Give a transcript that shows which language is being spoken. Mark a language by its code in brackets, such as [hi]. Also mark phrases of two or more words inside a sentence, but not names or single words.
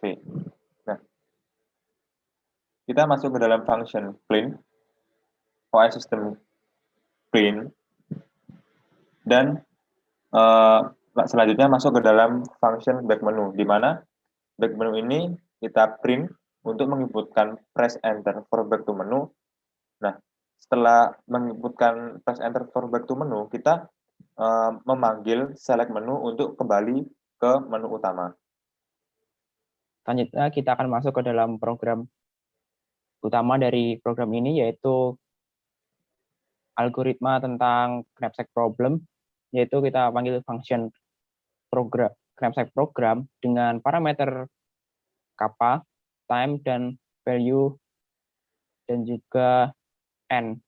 [id] Nah, kita masuk ke dalam [en] function clean, OS system clean, [id] dan selanjutnya masuk ke dalam [en] function back menu, [id] di mana [en] back menu [id] ini kita print untuk menginputkan [en] press enter for back to menu. [id] Nah, setelah menginputkan [en] press enter for back to menu, [id] kita memanggil [en] select menu [id] untuk kembali ke menu utama. Selanjutnya kita akan masuk ke dalam program utama dari program ini, yaitu algoritma tentang [en] knapsack problem, [id] yaitu kita panggil [en] function program knapsack program [id] dengan parameter kappa, time, dan value, dan juga n.